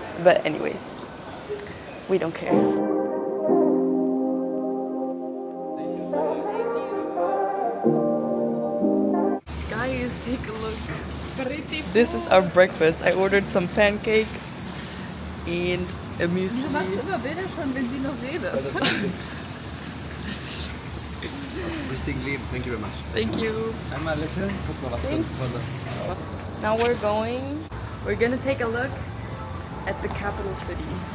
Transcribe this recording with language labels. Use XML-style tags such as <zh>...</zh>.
<en>But anyways, we don't care. Guys, take a look. This is our breakfast. I ordered some pancake and a muesli.</en> <de>Wieso machst du immer Bilder schon, wenn sie noch redet? Aus dem richtigen Leben.</de> <en>Thank you very much. Thank you.</en> <de>Einmal lächeln. Guck mal, was für Tolle.</de> <en>Now we're gonna take a look at the capital city.</en>